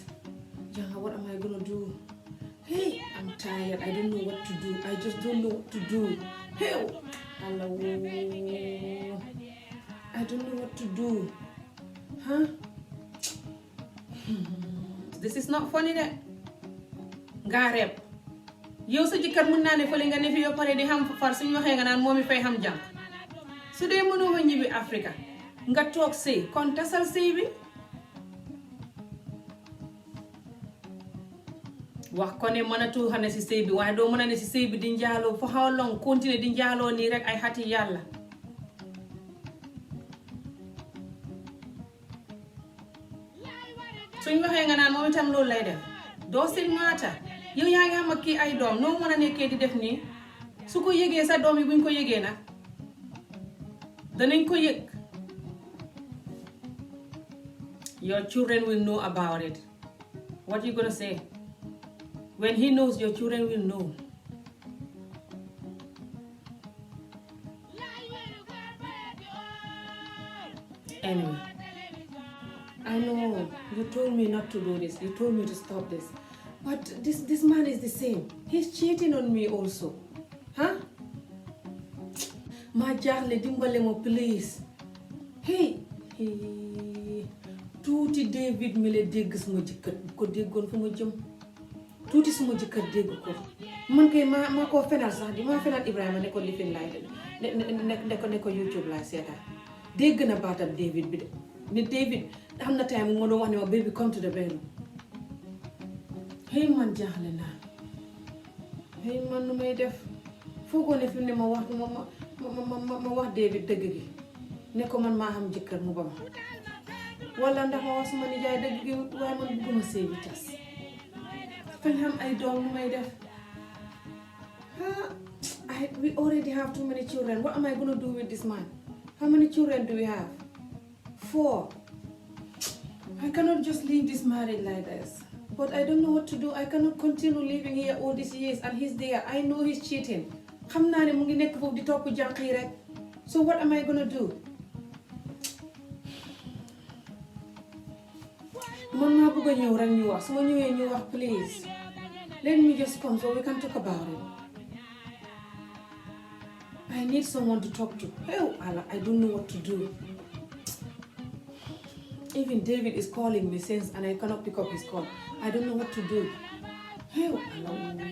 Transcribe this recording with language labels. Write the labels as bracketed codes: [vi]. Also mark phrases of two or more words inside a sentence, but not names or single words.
[en] Jangha, what am I gonna do? Hey, I'm tired. I don't know what to do. I just don't know what to do. Hey, hello. I don't know what to do. Huh? This is not funny de. [wo] Nga rep. Yow sa jëkkër mën naa ne fële nga ne fi yow pare di xam far suñu waxee nga naan moom mi fay xam jànq. Su dee mënoo fa ñibbi Afrika nga toog sëy kon tasal sëy bi. Wax ko ne mënatu xane si sëy bi waaye doo mën a ne si sëy bi di njaaloo [en] for how long [wo] continuer di njaaloo nii rek ay xati yàlla. Suñ waxee nga naan moom itam loolu lay def doo sin maata yow yaa ngi xam ak kii ay doom noo mën a nekkee di def nii su ko yëgee sa doom yi buñ ko yëgee nag danañ ko yëg. [en] Your children will know about it. What you gonna say? When he knows, your children will know. Anyway, I know you told me not to do this. You told me to stop this. But this man is the same. He's cheating on me also. Huh? [wo] Ma jaaxle dimbale mo please. Hey, tuuti David mi la dégg sama jëkkër bu ko déggoon fu ma jëm. Tuuti suma jëkkër dégg ko man kay maa koo fenal sax di maa fenal Ibrahima ne ko lifin laay ne ko YouTube laay seetaan dégg na baatam David bi de ni David am na time mu ma doon wax ne ma [en] baby come to the bedroom. [wo] Hey man jaaxle naa hey man nu may def foogoo ne fi ne ma wax David dëgg gi ne ko man maa xam jëkkër mu ba ma wala ndax ma wax suma nijaay dëgg gi waaye man bëgguma sëy bi tas fan am ay doom lu may def. [en] We already have too many children. What am I going to do with this man? How many children do we have? 4. I cannot just leave this marriage like this. But I don't know what to do. I cannot continue living here all these years and he's there. I know he's cheating. [wo] Xam naa ne mu ngi nekk foofu di topp jànq yi rek. [en] So what am I going to do? [wo] Man maa bëgg a ñëw rek ñu wax su ma ñëwee ñu wax please. [en] Let me just come so we can talk about it. I need someone to talk to. Hell, Allah, I don't know what to do. Even David is calling me since and I cannot pick up his call. I don't know what to do. Hell, Allah.